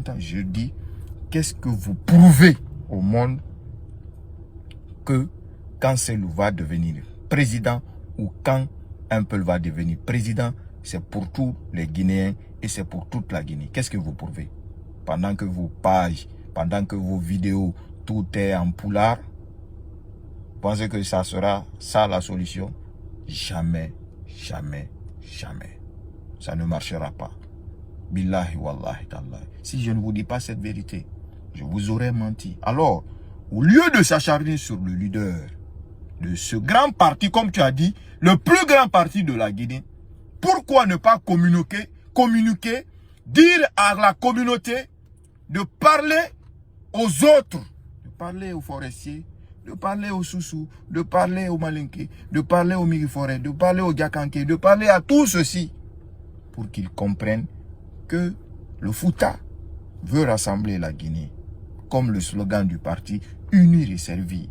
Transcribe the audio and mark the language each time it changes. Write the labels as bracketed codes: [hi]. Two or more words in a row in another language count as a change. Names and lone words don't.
[fr] Je dis, qu'est-ce que vous prouvez au monde que quand Cellou va devenir président ou quand un peuple va devenir président, c'est pour tous les Guinéens et c'est pour toute la Guinée. Qu'est-ce que vous prouvez? Pendant que vos pages, pendant que vos vidéos, tout est en poulard, pensez que ça sera ça la solution? Jamais, jamais, jamais. Ça ne marchera pas. [ar] بالله والله تالله. [fr] Si je ne vous dis pas cette vérité, je vous aurais menti. Alors, au lieu de s'acharner sur le leader de ce grand parti, comme tu as dit, le plus grand parti de la Guinée, pourquoi ne pas communiquer, dire à la communauté de parler aux autres, de parler aux forestiers, de parler aux Soussous, de parler aux Malinké, de parler aux Miriforêts, de parler aux Diakanké, de parler à tous ceux-ci, pour qu'ils comprennent que le Fouta veut rassembler la Guinée, comme le slogan du parti, unir et servir.